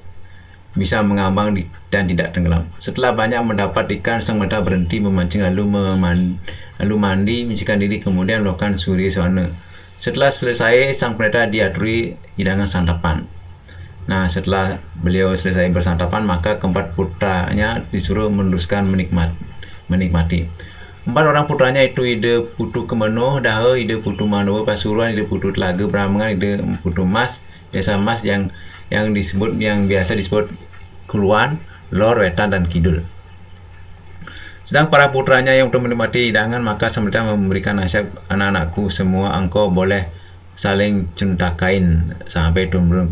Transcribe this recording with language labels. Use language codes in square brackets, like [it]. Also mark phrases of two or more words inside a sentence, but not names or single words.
[id] Bisa mengambang dan tidak tenggelam. Setelah banyak mendapat ikan, sang pendeta berhenti memancing lalu mandi, menyucikan diri, kemudian melakukan surya sawana. Setelah selesai, sang pendeta diaturi hidangan santapan. Nah, setelah beliau selesai bersantapan, maka keempat putranya disuruh meneruskan menikmati. 4 orang putranya itu Ide Putu Kemeno, Daha, Ide Putu Manowo, Pasuruan, Ide Putu Telaga, Bramangan, Ide Putu Mas, Desa Mas yang biasa disebut Kuluan, Lor, Wetan, dan Kidul. Sedang para putranya yang untuk menikmati hidangan, maka semesta memberikan nasihat, anak-anakku semua engkau boleh saling cuntakain sampai turun.